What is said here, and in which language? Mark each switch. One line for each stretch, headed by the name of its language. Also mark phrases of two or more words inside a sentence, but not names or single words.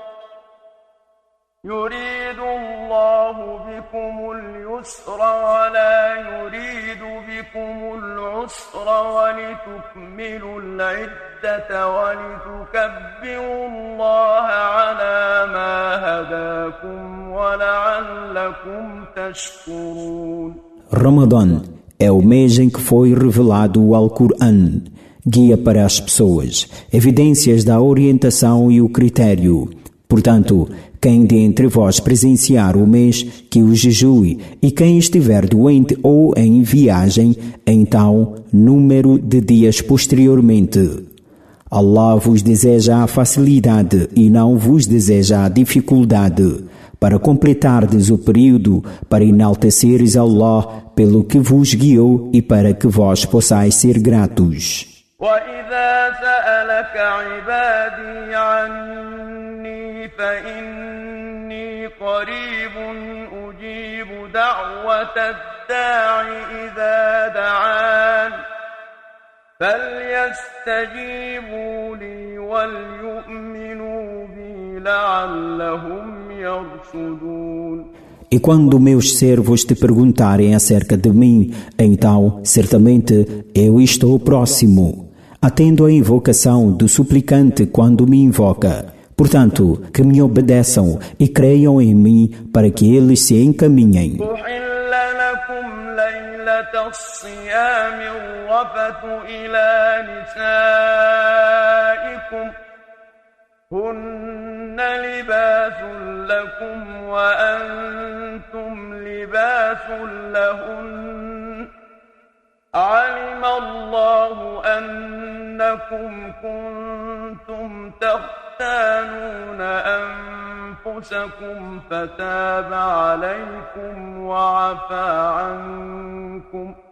Arabic: يريد الله بكم اليسر ولا يريد بكم العسر ولتكملوا العدة ولتكبروا الله على ما هداكم ولعلكم تشكرون.
Portuguese: Ramadã é o mês em que foi revelado o Alcorão, guia para as pessoas, evidências da orientação e o critério. Portanto, quem de entre vós presenciar o mês, que o jejue, e quem estiver doente ou em viagem, então número de dias posteriormente. Allah vos deseja a facilidade e não vos deseja a dificuldade, para completardes o período, para enalteceres Allah pelo que vos guiou e para que vós possais ser gratos.
Arabic: وَإِذَا سَأَلَكَ عِبَادِي عَنِّي فَإِنِّي قَرِيبٌ أُجِيبُ دَعْوَةَ الدَّاعِ إِذَا دَعَانِ فَلْيَسْتَجِيبُوا لِي وَلْيُؤْمِنُوا بِي لَعَلَّهُمْ يَرْشُدُونَ.
Portuguese: E quando meus servos te perguntarem acerca de mim, então, certamente, eu estou próximo. Atendo a invocação do suplicante quando me invoca. Portanto, que me obedeçam e creiam em mim para que eles se encaminhem.
Arabic: هن لباس لكم وأنتم لباس لهن علم الله أنكم كنتم تختانون أنفسكم فتاب عليكم وعفى عنكم